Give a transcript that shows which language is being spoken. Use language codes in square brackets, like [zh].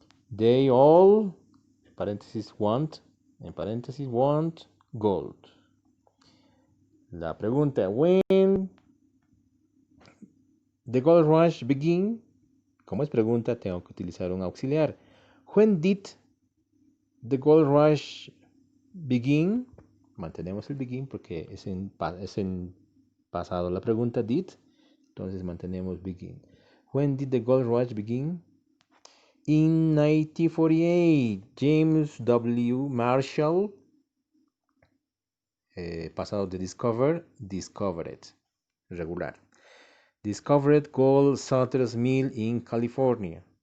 [en] They all, [es] en paréntesis, [en] want gold. [es] La pregunta, [en] when the gold rush begin, [es] como es pregunta, tengo que utilizar un auxiliar. [en] When did the gold rush begin? [es] Mantenemos el begin porque es en pasado la pregunta did, entonces mantenemos begin. [en] When did the gold rush begin? In 1948, James W. [es] Marshall, pasado de discovered, regular. [en] Discovered gold Sutter's Mill in California.